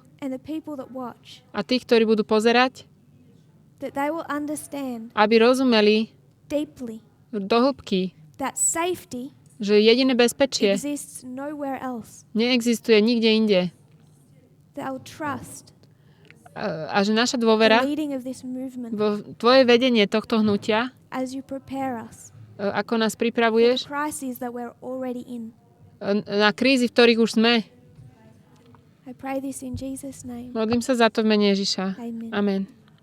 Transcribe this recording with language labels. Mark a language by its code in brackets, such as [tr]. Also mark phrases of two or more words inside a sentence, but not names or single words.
[en] and the people that watch, [sk] a tých, ktorí budú pozerať, [en] that they will understand [sk] aby rozumeli [en] deeply [sk] do hĺbky, [en] that safety [sk] že jediné bezpečie [en] exists nowhere else. [sk] neexistuje nikde inde. [en] They will trust [sk] A že naša [en] the [sk] dôvera [en] leading of this movement [sk] vo tvoje vedenie tohto hnutia, [en] as you prepare us [sk] ako nás [en] for the [sk] pripravuješ [en] crises that we're already in. [sk] na krízy, v ktorých už sme. [en] I pray this in Jesus' name. [sk] Modlím sa za to v mene Ježiša. [en] Amen. [sk] Amen.